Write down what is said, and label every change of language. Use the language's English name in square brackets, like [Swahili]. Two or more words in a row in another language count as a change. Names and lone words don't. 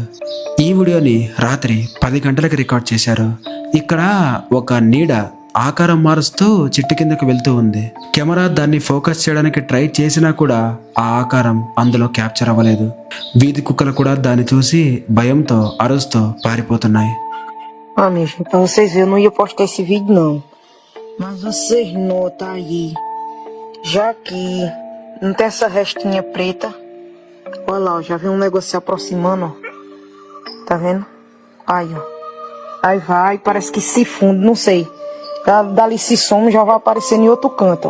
[Telugu] ఈ వీడియోని రాత్రి 10 గంటలకు రికార్డ్ చేశారు. ఇక్కడ ఒక నీడ ఆకారం మారుస్తూ చిట్టు కిందకు వెళ్తూ ఉంది. కెమెరా దాన్ని ఫోకస్ చేయడానికి ట్రై చేసినా కూడా ఆ ఆకారం అందులో క్యాప్చర్ అవ్వలేదు. వీధి కుక్కలు కూడా దాన్ని చూసి భయంతో అరుస్తూ పారిపోతున్నాయి. [Portuguese] Amigo, pra vocês verem, eu não ia postar esse vídeo não. Mas vocês notam aí Já que não tem essa restinha preta. Olha lá, ó, já vi um negócio se aproximando, ó. Tá vendo? Aí, ó. Aí vai, parece que se funde, não sei. Dali se some, já vai aparecer em outro canto, ó.